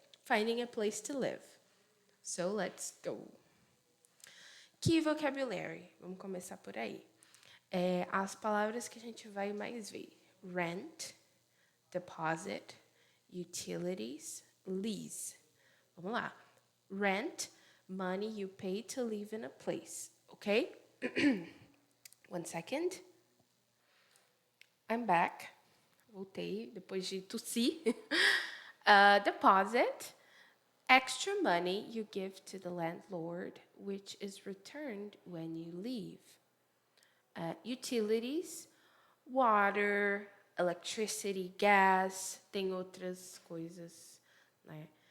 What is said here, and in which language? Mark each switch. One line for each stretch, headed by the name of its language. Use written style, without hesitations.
English: Finding a place to live. So let's go. Key vocabulary.
Portuguese: Vamos começar por aí. As palavras que a gente vai mais ver: rent, deposit, utilities, lease. Vamos lá.
English: Rent, money you pay to live in a place. Okay? 1 second. I'm back.
Portuguese: Voltei depois de tossir.
English: Deposit, extra money you give to the landlord, which is returned when you leave. Utilities, water, electricity, gas,
Portuguese: tem outras coisas, né?